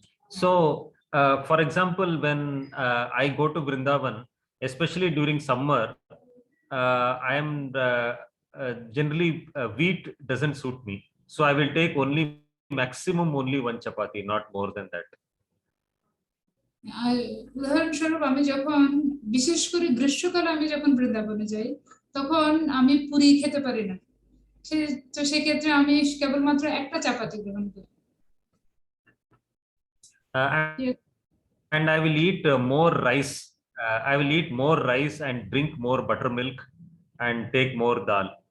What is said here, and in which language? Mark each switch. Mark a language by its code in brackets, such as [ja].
[en] So, for example, when I go to Vrindavan, especially during summer, I am generally wheat doesn't suit me. So I will take only maximum only one chapati, not more than that. [bn] উদাহরণস্বরূপ আমি যখন বিশেষ করে গ্রীষ্মকালে আমি যখন বৃন্দাবনে যাই তখন আমি পুরি খেতে পারি না তো সেক্ষেত্রে আমি কেবলমাত্র একটা চাপাতি গ্রহণ করি [en] And- and I will eat more rice. I will eat more rice and drink more buttermilk and take more dal.